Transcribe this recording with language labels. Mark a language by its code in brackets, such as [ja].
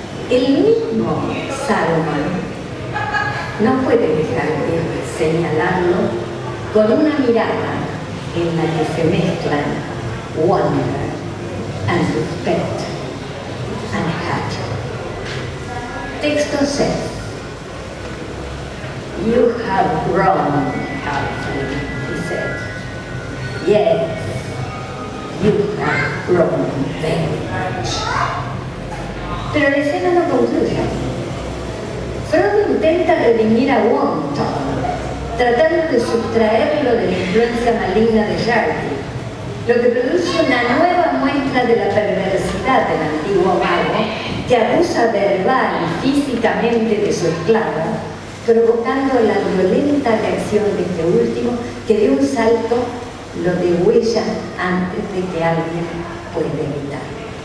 [es] El mismo Saruman no puede dejar de señalarlo con una mirada en la que se mezclan [en] wonder and respect and hatred. [es] Texto 6. [en] You have grown, Halfling, he said. Yes, you have grown very much. [es] Pero la escena no concluye. Frodo intenta redimir a Wontone, tratando de sustraerlo de la influencia maligna de Sharky, lo que produce una nueva muestra de la perversidad del antiguo mago, que abusa verbal y físicamente de su esclavo, provocando la violenta reacción de este último, que de un salto lo degüella antes de que alguien pueda evitarlo.